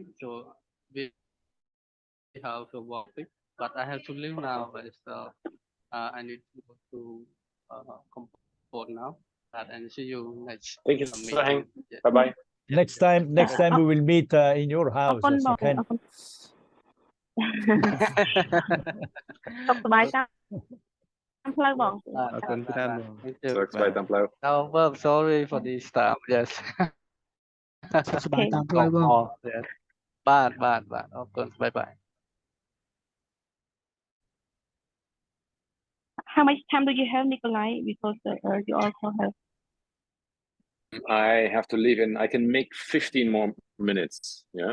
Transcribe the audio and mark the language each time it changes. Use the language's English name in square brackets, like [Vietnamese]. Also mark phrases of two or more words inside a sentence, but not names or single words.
[English] So we have to work, but I have to leave now. But I need to go to comport now. And see you next. Thank you, meeting. Saheng. Bye bye. Next time we will meet in your house. [Khmer] អរគុណបង [English] Okay. [Khmer] អរគុណ សុខសប្បាយតាមផ្លូវបង អរគុណច្រើនបង [English] So excited, Templo. Oh, well, sorry for this stuff. Yes. [Khmer] សុខសប្បាយតាមផ្លូវបង [English] Yes. Bad. Okay. Bye. How much time do you have, Nikolai? Because you also have. I have to leave in. I can make 15 more minutes. Yeah.